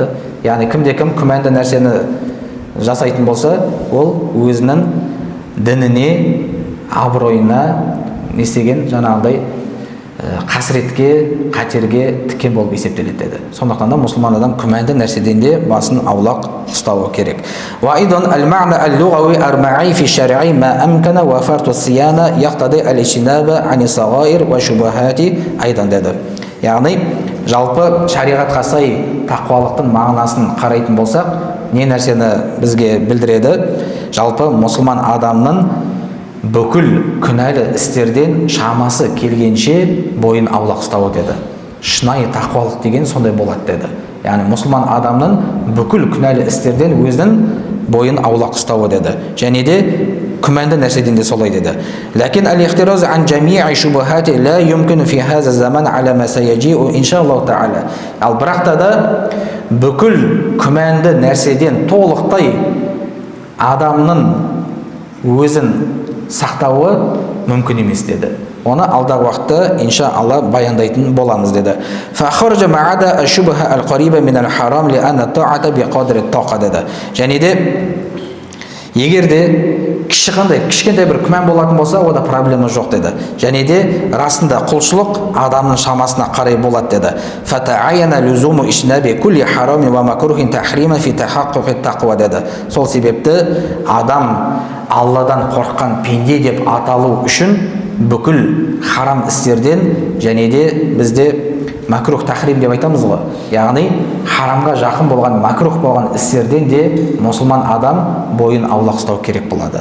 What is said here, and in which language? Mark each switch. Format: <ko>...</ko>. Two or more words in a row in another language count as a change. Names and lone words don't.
<kk>Яғни кімде-кім күмәнді нәрсені жасайтын болса, ол өзінің дініне, абыройына не істеген жаңағындай қасіретке, қатерге тіккен болып есептеледі деді. Сондықтан да мұсылман адам күмәнді нәрседен де басын аулақ ұстауы керек.</kk> <ar>وأيضا المعنى اللغوي المعي في الشرع ما أمكن وفرط الصيانة يقتضي الاجتناب عن الصغائر والشبهات أيضا деді.</ar> <kk>Яғни жалпы шариғатқа сай тақуалықтың мағынасын қарайтын болсақ, не нәрсені бізге білдіреді? Жалпы мұсылман адамның бүкіл күнәлі істерден шамасы келгенше бойын аулақ ұстауы деді. Шынайы тақуалық деген сондай болады деді. Яғни мұсылман адамның бүкіл күнәлі істерден өзінің бойын аулақ ұстауы деді. Және де күмәнді нәрседен де солай деді.</kk> <ar>لكن الاحتراز عن جميع الشبهات لا يمكن في هذا الزمان على ما سيجيء إن شاء الله تعالى.</ar> <kk>Ал бірақта да бүкіл күмәнді нәрседен толықтай адамның өзін сақтауы мүмкін емес деді. Оны алдағы уақытта иншалла баяндайтын боламыз деді.</kk> <ar>فخرج ما عدا الشبهة القريبة من الحرام لأن الطاعة بقدر الطاقة деді.</ar> <kk>Және де егер де кішкентай бір күмән болатын болса, ода проблема жоқ деді. Және де расында құлшылық адамның шамасына қарай болады деді.</kk> <ar>فتعين لزوم اجتناب كل حرام ومكروه تحريما في تحقق التقوى деді.</ar> <kk>Сол себепті адам Алладан қорыққан пенде деп аталу үшін бүкіл харам істерден және де бізде</kk> <ar>مكروه تحريم</ar> <kk>деп айтамыз ғой. Яғни харамға жақын болған, макрух болған істерден де мұсылман адам бойын аулақ ұстау керек болады.</kk>